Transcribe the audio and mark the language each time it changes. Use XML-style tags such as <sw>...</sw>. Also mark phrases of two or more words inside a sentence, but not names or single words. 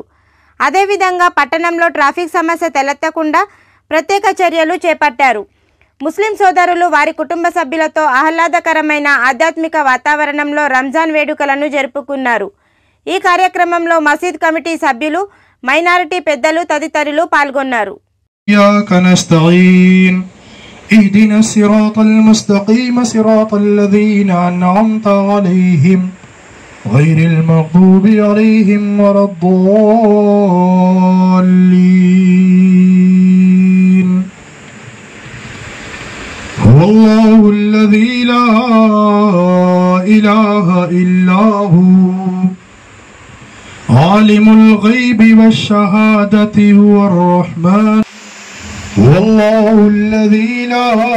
<te>అదేవిధంగా పట్టణంలో ట్రాఫిక్ సమస్య తలెత్తకుండా ప్రత్యేక చర్యలు చేపట్టారు. ముస్లిం సోదరులు వారి కుటుంబ సభ్యులతో ఆహ్లాదకరమైన ఆధ్యాత్మిక వాతావరణంలో రంజాన్ వేడుకలను జరుపుకున్నారు. ఈ కార్యక్రమంలో మసీద్ కమిటీ సభ్యులు, మైనారిటీ పెద్దలు తదితరులు పాల్గొన్నారు.</te> <ar>اهدنا الصراط المستقيم صراط الذين أنعمت عليهم غير المغضوب عليهم ولا الضالين هو الله الذي لا إله إلا هو عالم الغيب والشهادة هو الرحمن والله الذي لا</ar>